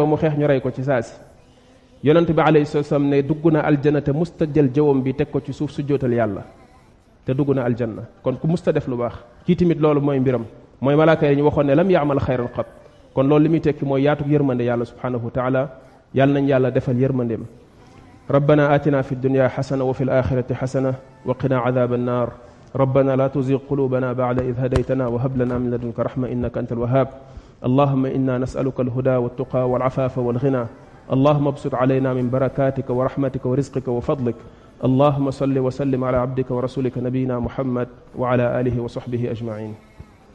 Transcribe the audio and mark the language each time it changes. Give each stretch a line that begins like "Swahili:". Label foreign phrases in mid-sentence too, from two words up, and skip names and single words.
Wolof: mu xeex ñu rey ko ci saasi yonente bi alayhi salaam ne dugg na aljanna te musta jël jawam bi teg ko ci suuf su jootal yàlla te dugg na aljanna kon ku musta def lu baax kii tamit loolu mooy mbiram mooy malaaka yi ñu waxoon ne
Arabic: لم يعمل خيرا قط
Wolof: kon loolu li muy tekki mooy yaatu yërmande yàlla
Arabic: سبحانه وتعالى
Wolof: yàlla nañ yàlla defal yërmandeem
Arabic: ربنا آتنا في الدنيا حسنة وفي الآخرة حسنة وقنا عذاب النار ربنا لا تزغ قلوبنا بعد إذ هديتنا وهب لنا من لدنك رحمة إنك أنت الوهاب اللهم إنا نسألك الهدى والتقى والعفاف والغنى اللهم ابسط علينا من بركاتك ورحمتك ورزقك وفضلك اللهم صل وسلم على عبدك ورسولك نبينا محمد وعلى آله وصحبه أجمعين